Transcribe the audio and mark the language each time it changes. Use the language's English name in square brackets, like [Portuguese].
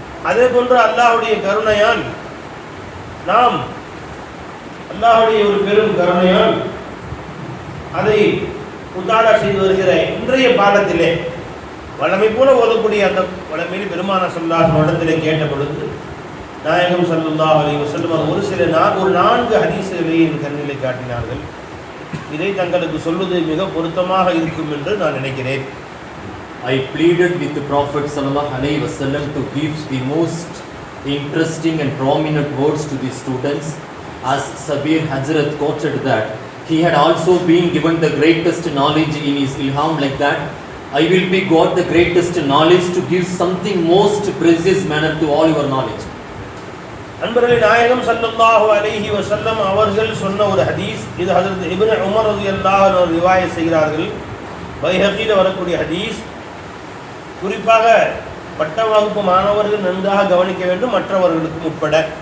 [Tamil] அதே போன்று அல்லாஹ்வுடைய கருணையால் நாம் அல்லாஹ்வுடைய ஒரு பெரும் கருணையால் அதை முத்தாலா செய்து வருகிற இன்றைய பாடத்திலே வளமை போல ஓதக்கூடிய அந்த வளமையில் பெருமானார் ஸல்லல்லாஹு அலைஹி வஸல்லம் இடத்திலே கேட்ட பொழுது நாயகம் ஸல்லல்லாஹு அலைஹி வஸல்லம் ஒரு 4 ஹதீஸ்களை என் கண்ணிலே காட்டினார்கள். இதை தங்களுக்கு சொல்வது மிக பொருத்தமாக இருக்கும் என்று நான் நினைக்கிறேன். [English] I pleaded with the Prophet sallallahu alaihi wasallam to give the most interesting and prominent words to the students, as Sabir Hazrat quoted that he had also been given the greatest knowledge in his ilham, like that I will be got the greatest knowledge to give something most precious manner to all your knowledge. [Tamil] அன்பர்களே, நாயகம் ஸல்லல்லாஹு அலைஹி வஸல்லம் அவர்கள் சொன்ன ஒரு ஹதீஸ், இது ஹஜ்ரத் இப்னு உமர் ரலியல்லாஹு அன்ஹு ரிவாயத் செய்கிறார்கள். பைஹகியில் வரக்கூடிய ஹதீஸ். குறிப்பாக பட்ட வகுப்பு மாணவர்கள் நன்றாக கவனிக்க வேண்டும், மற்றவர்களுக்கும் உட்பட.